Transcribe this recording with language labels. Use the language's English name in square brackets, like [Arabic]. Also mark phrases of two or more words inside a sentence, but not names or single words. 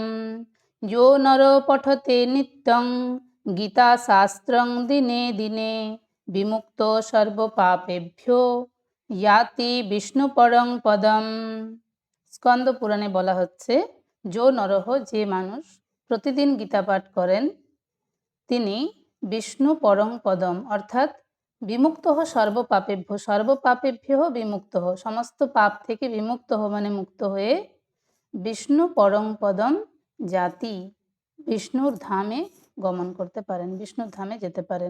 [Sanskrit] जो नरो पठते नित्यं गीता शास्त्रं दिने दिने विमुक्तो सर्वपापेभ्यो याति विष्णुपरं पदम। [Bangla] স্কন্দ পুরাণে বলা হচ্ছে, जो নরহ, যে মানুষ প্রতিদিন গীতা পাঠ করেন তিনি [Sanskrit] বিষ্ণু পরং পদম [Bangla] অর্থাৎ [Sanskrit] বিমুক্ত সর্বপাপেভ্য, সর্বপাপেভ্য বিমুক্ত, [Bangla] সমস্ত পাপ থেকে বিমুক্ত মানে মুক্ত হয়ে [Sanskrit] বিষ্ণু পরং পদম জাতি, [Bangla] বিষ্ণুর ধামে গমন করতে পারেন, বিষ্ণুর ধামে যেতে পারেন।